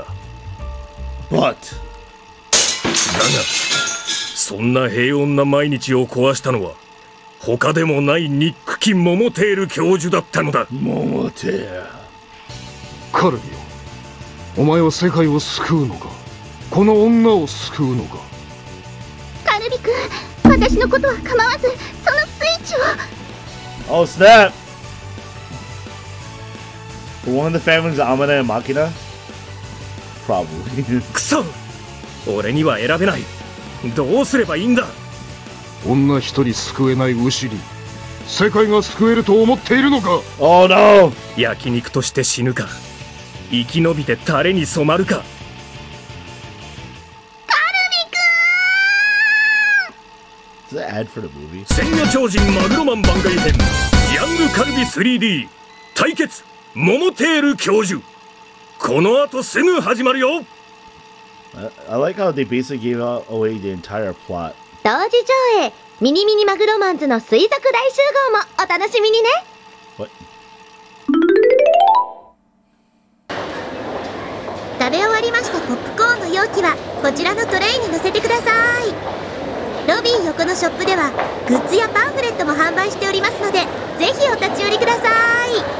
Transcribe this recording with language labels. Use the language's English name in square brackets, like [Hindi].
[Japanese] だがそんな平穏な毎日を壊したのは他でもないニックキ・モモテール教授だったのだ。モモテール。カルビよ、お前は世界を救うのか、この女を救うのか。カルビ君、私のことは構わずそのスイッチを。 [English] Oh snap! One of the families of Amane and Machina? Probably. [Japanese] くそ！俺には選べない。どうすればいいんだ。女一人救えない牛に世界が救えると思っているのか。 [English] Oh no! [Japanese] 焼肉として死ぬか、生き延びてタレに染まるか。 [English] Is that ad for the movie? [Japanese] 千夜超人マグロマン番外編ヤングカルビ 3D 対決モモテール教授、この後すぐ始まるよ。 [English] I like how they basically gave away the entire plot. [Japanese] 同時上映ミニミニマグロマンズの水族大集合もお楽しみにね。 [English] What? [Japanese] 食べ終わりましたポップコーンの容器はこちらのトレイに乗せてください。ロビー横のショップではグッズやパンフレットも販売しておりますのでぜひお立ち寄りください。